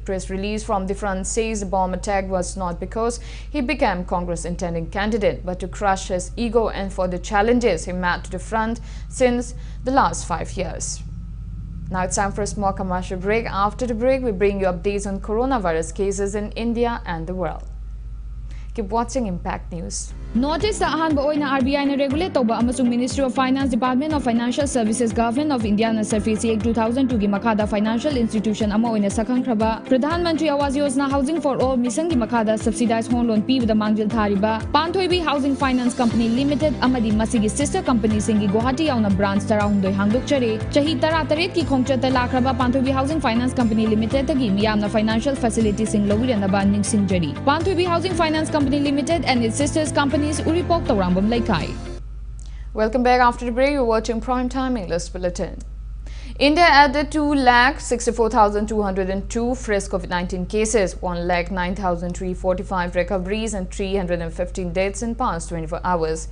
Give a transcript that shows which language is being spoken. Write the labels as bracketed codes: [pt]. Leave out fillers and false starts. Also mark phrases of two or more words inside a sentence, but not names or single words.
[en] Press release from the front says the bomb attack was not because he became Congress intending candidate but to crush his ego and for the challenges he met to the front since the last 5 years. Now it's time for a small commercial break. After the break, we bring you updates on coronavirus cases in India and the world. Keep watching Impact News. [mni] Notice ahanba oina RBI na regulate toba amasung Ministry of Finance Department of Financial Services Government of India na Surface Act 2002 gi makada [en] financial institution [mni] ama oina sakhang kraba Pradhan Mantri Awas Yojana Housing for All mission gi makada [en] subsidized home loan [mni] pibada mangjil thariba Panthoibi Housing Finance Company Limited amadi masigi sister company singi Guwahati yauna branch tarahundoi hangdokchare chahi 13 ki khongchata lakraba Panthoibi Housing Finance Company Limited tagi miyamna [en] financial facilities [mni] sing lowiranaba ningsingjari Panthoibi Housing Finance Company Limited [en] and its sisters company [mni] Japanese Uripok Taurambam Laikai. [en] Welcome back after the break. You're watching Prime Time English Bulletin. India added 2,64,202 fresh COVID-19 cases, 1,09,345 recoveries and 315 deaths in past 24 hours.